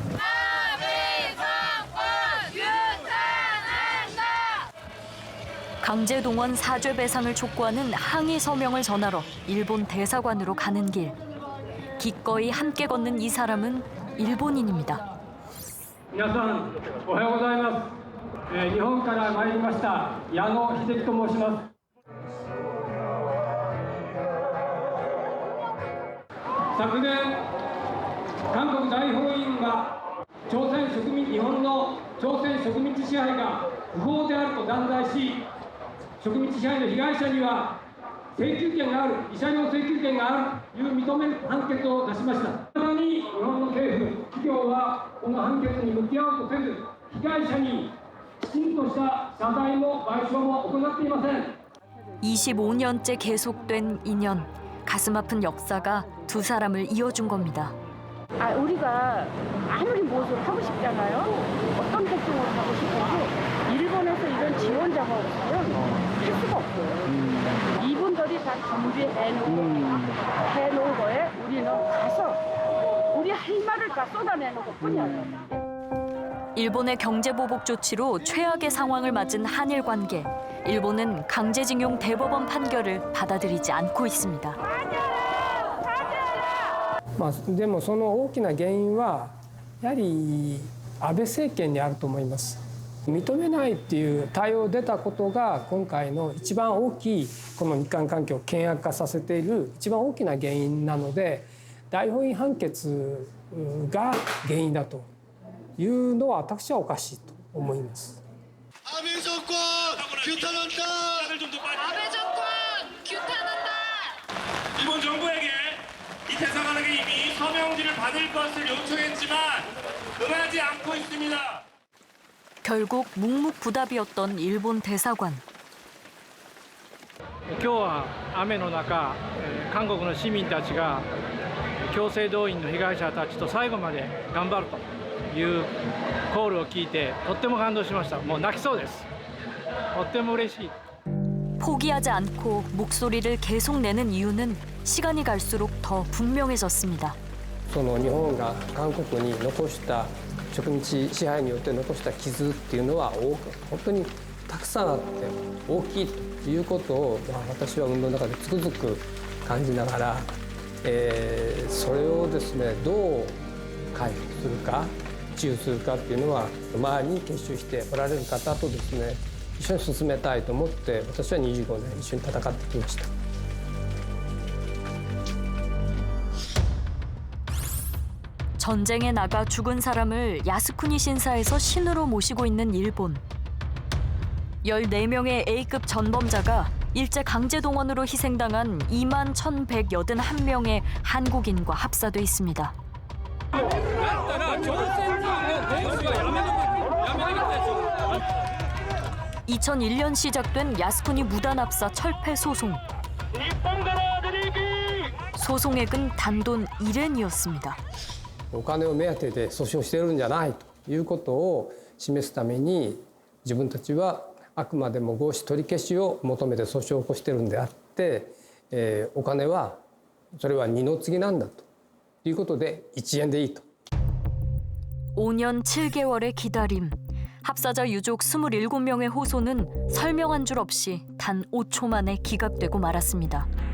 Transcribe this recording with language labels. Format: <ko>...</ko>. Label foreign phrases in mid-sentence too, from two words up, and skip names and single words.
<ko>강제동원 사죄 배상을 촉구하는 항의 서명을 전하러 일본 대사관으로 가는 길. 기꺼이 함께 걷는 이 사람은 일본인입니다.</ko> <ja>皆さんおはようございます。日本から参りました矢野秀樹と申します。昨年韓国大法院が日本の朝鮮植民地支配が不法であると断罪し、植民地支配の被害者には請求権がある、慰謝料請求権があるという認める判決を出しました。さらに日本の政府、企業はこの判決に向き合おうとせず、被害者にきちんとした謝罪も賠償も行っていません。</ja> <ko>25년째 계속된 인연. 가슴 아픈 역사가 두 사람을 이어준 겁니다. 우리가 아무리 무엇을 하고 싶잖아요. 어떤 활동을 하고 싶어도 일본에서 이런 지원자가 없으면 할 수가 없어요. 이분들이 다 준비해놓은 거에 우리는 가서 우리 할 말을 다 쏟아내는 것뿐이에요. 일본의 경제보복 조치로 최악의 상황을 맞은 한일 관계. 일본은 강제징용 대법원 판결을 받아들이지 않고 있습니다.</ko> <ja>でもその大きな原因はやはり安倍政権にあると思います。認めないっていう対応出たことが今回の一番大きいこの日韓関係を険悪化させている一番大きな原因なので、大法院判決が原因だというのは私はおかしいと思います。</ja> <ko>아베 정권 규탄한다. 아베 정권 규탄한다. 일본 정부에게 이 대사관에게 이미 서명지를 받을 것을 요청했지만 응하지 않고 있습니다. 결국 묵묵부답이었던 일본 대사관.</ko> <ja>今日は雨の中、韓国の市民たちが強制動員の被害者たちと最後まで頑張るというコールを聞いてとっても感動しました。もう泣きそうです。とっても嬉しい。</ja> <ko>포기하지 않고 목소리를 계속 내는 이유는 시간이 갈수록 더 분명해졌습니다.</ko> <ja>その日本が韓国に残した植民地支配によって残した傷っていうのは本当にたくさんあって大きいということを、私は運動の中でつくづく感じながら、それをですねどう回復するか治癒するかっていうのは周りに結集しておられる方とですね一緒に進めたいと思って私は25年一緒に戦ってきました。</ja> <ko>전쟁에 나가 죽은 사람을 야스쿠니 신사에서 신으로 모시고 있는 일본. 14명의 A급 전범자가 일제 강제동원으로 희생당한 21,181명의 한국인과 합사돼 있습니다. 2001년 시작된 야스쿠니 무단 압사 철폐 소송. 소송액은 단돈 1엔이었습니다.</ko> <ja>お金を目当てで訴訟しているんじゃないということを示すために自分たちはあくまでも合資取り消しを求めて訴訟を起こしているんであって、お金はそれは二の次なんだということで1円でいいと。</ja> <ko>5년 7개월의 기다림. 합사자 유족 27명의 호소는 설명한 줄 없이 단 5초 만에 기각되고 말았습니다.</ko>